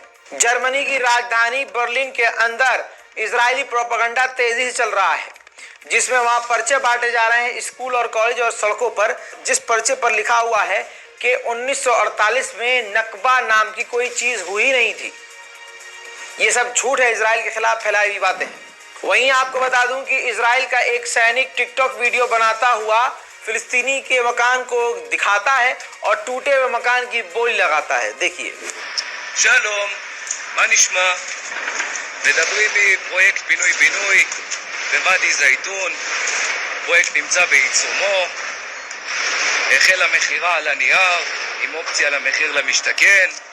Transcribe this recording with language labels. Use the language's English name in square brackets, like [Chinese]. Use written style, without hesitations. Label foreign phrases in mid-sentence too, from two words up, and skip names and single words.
[Hindi] जर्मनी की राजधानी बर्लिन के अंदर इजरायली प्रोपेगेंडा तेजी से चल रहा है, जिसमें वहां पर्चे बांटे जा रहे हैं स्कूल और कॉलेज और सड़कों पर, जिस पर्चे पर लिखा हुआ है कि 1948 में नकबा नाम की कोई चीज हुई नहीं थी। ये सब झूठ है, इजराइल के खिलाफ फैलाई हुई बातें हैं। वहीं आपको बता दूं कि इजराइल का एक सैनिक टिकटॉक वीडियो बनाता हुआ फिलिस्तीनी के मकान को दिखाता है और टूटे हुए मकान की बोली लगाता है। देखिए। [Hebrew] שלום, מה נשמע? מדברים מפרויקט פינוי-בינוי בוואדי זייתון. הפרויקט נמצא בעיצומו. החלה מכירה על הנייר עם אופציה למחיר למשתכן.